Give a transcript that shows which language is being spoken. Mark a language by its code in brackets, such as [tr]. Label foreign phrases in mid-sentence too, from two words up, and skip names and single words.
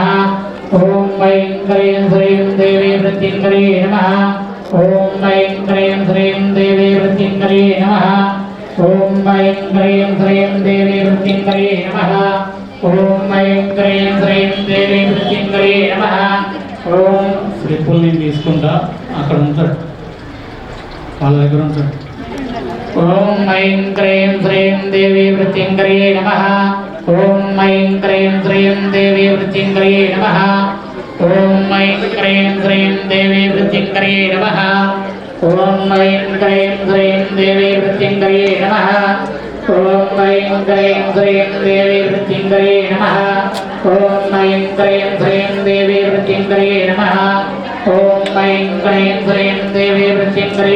[sa] ओम ऐं क्रीं श्रीं देवी वृत्तिङ्कर्यै नमः ओम ऐं क्रीं श्रीं देवी वृत्तिङ्कर्यै नमः ओम ऐं क्रीं श्रीं देवी वृत्तिङ्कर्यै नमः ओम ऐं क्रीं श्रीं देवी वृत्तिङ्कर्यै नमः ओम [te] శ్రీపుల్ని తీసుకుంటా అక్కడ ఉంటాడు వాళ్ళ దగ్గర ఉంటాడు [sa] ओम ऐं क्रीं श्रीं देवी वृत्तिङ्कर्यै नमः ओम ऐं क्रीं श्रीं देवी वृत्तिङ्कर्यै नमः ओम ऐं क्रीं श्रीं देवी वृत्तिङ्कर्यै नमः ओम ऐं क्रीं श्रीं देवी वृत्तिङ्कर्यै नमः ओम ऐं क्रीं श्रीं देवी वृत्तिङ्कर्यै नमः ओम ऐं क्रीं श्रीं देवी वृत्तिङ्कर्यै नमः ओम ऐं क्रीं श्रीं देवी वृत्तिङ्कर्यै